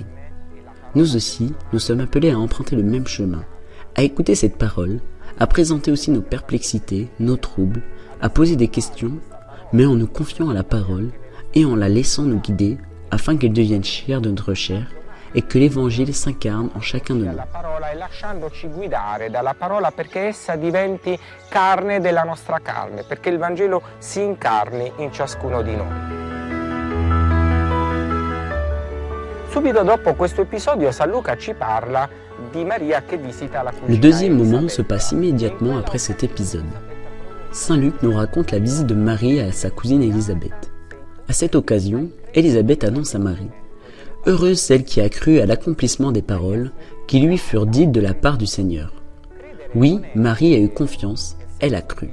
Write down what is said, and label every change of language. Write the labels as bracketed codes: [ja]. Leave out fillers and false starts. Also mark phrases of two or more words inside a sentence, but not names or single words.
[fr] Nous aussi, nous sommes appelés à emprunter le même chemin, à écouter cette parole, à présenter aussi nos perplexités, nos troubles, à poser des questions, mais en nous confiant à la parole et en la laissant nous guider afin qu'elle devienne chair de notre chair et que l'Évangile s'incarne en chacun de nous. [it] La parola e lasciandoci guidare dalla parola perché essa diventi carne della nostra carne, perché il Vangelo si incarni in ciascuno di noi. Subito dopo questo episodio San Luca ci parla di Maria che visita la cugina. [fr] Le deuxième moment se passe immédiatement après cet épisode. Saint Luc nous raconte la visite de Marie à sa cousine Élisabeth. À cette occasion, Élisabeth annonce à Marie: heureuse celle qui a cru à l'accomplissement des paroles qui lui furent dites de la part du Seigneur. Oui, Marie a eu confiance, elle a cru.